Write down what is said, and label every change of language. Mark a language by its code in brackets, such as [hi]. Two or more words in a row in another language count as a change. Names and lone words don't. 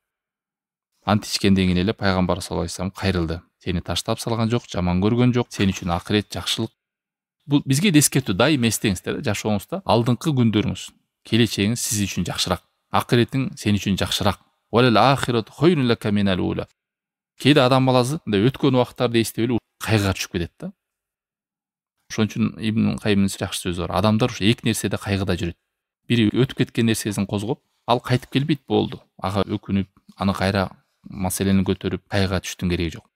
[ky] Ант ичкенден кийин эле пайгамбар [ar] صلى الله عليه وسلم [ky] кайрылды. Сени таштап салган жок, жаман көргөн жок, сен үчүн акырет, жакшылык. Бул бизге да эскертүү, дайым эстеңиздер, жашооңузда алдыңкы күндөрүңүз, келечегиңиз сиз үчүн жакшыраак. Акыретиң сен үчүн жакшыраак. [ar] وللآخرة خير لك من الأولى. [ky] Кээде адам баласы мындай өткөн убакыттарды эстеп эле кайгыга түшүп кетет да. Ошон үчүн Ибн Кайымдын жакшы сөзү бар. Адамдар ушу эки нерседе кайгыда жүрөт. Бири өтүп кеткен нерсесин козгоп, ал кайтып келбейт болду. Ага өкүнүп, аны кайра маселени көтөрүп кайгыга түштүн кереги жок.